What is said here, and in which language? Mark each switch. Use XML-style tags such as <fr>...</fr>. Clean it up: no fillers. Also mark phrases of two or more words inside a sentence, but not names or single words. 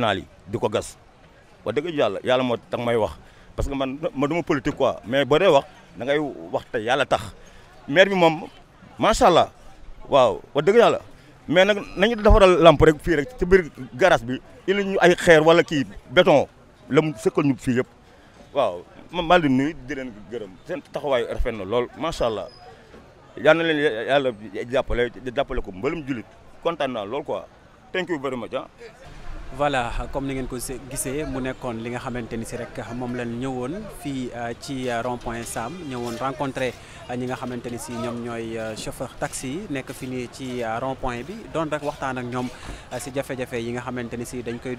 <wo>yi di ko gas wax dëgg yàlla moo tax may wax</wo> <fr>parce que</fr> <wo>man duma</wo> <fr>politique quoi mais</fr> <wo>boo dee wax da ngay wax te yàlla tax maire bi moom</wo> <ar>ما شاء الله</ar> <wo>waaw wax dëgg yàlla mais nag nañu defaral lamp rek fii rek ci biir garage bi indi ñu ay xeer wala kii béton la mu sëkkal ñu fii yëpp waaw man maa ngi nuyu di leen gërëm seen taxawaay rafet na lool</wo> <ar>ما شاء الله</ar> <wo>yal na leen yàlla jàppale ko mbalum jullit kontaan naa lool quoi</wo> <en>thank you very much</en> <fr>voilà comme</fr> <wo>ni ngeen ko gisee mu nekkoon li nga xamante ni si rek moom lañ ñëwoon fii ci rond-point Sam ñëwoon rencontré ñi nga xamante ni si ñoom ñooy</wo> <fr>chauffeur taxi</fr> <wo>yi nekk fi nii ci rond-point bi doon rek waxtaan ak ñoom si jafe-jafe yi nga xamante ni si dañ koy</wo>